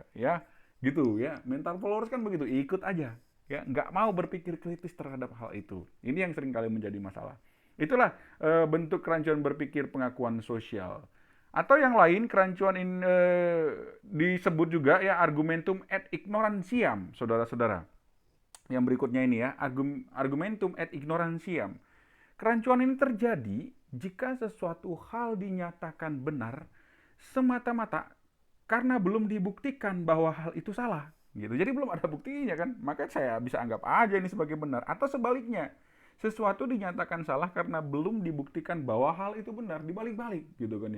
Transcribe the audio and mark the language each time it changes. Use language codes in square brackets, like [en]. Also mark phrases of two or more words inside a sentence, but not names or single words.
[id] Ya, gitu ya. Mental followers kan begitu, ikut aja. Ya, nggak mau berpikir kritis terhadap hal itu. Ini yang sering kali menjadi masalah. Itulah bentuk kerancuan berpikir pengakuan sosial. Atau yang lain, kerancuan ini disebut juga ya [la] argumentum ad ignorantiam, [id] saudara-saudara. Yang berikutnya ini ya, [la] argumentum ad ignorantiam. [id] Kerancuan ini terjadi jika sesuatu hal dinyatakan benar semata-mata karena belum dibuktikan bahwa hal itu salah. Gitu. Jadi belum ada buktinya kan, maka saya bisa anggap aja ini sebagai benar. Atau sebaliknya, sesuatu dinyatakan salah karena belum dibuktikan bahwa hal itu benar, dibalik-balik gitu kan ya.